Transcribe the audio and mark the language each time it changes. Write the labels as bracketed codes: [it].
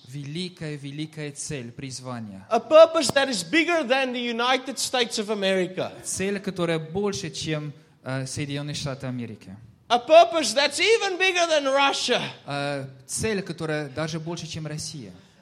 [ru] Великая, великая цель, призвание. [en] A purpose that is bigger than the United States of America. [ru] Цель, которая больше, чем Соединённые Штаты Америки. [en] A purpose that's even bigger than Russia. [ru] Цель, которая даже больше, чем Россия.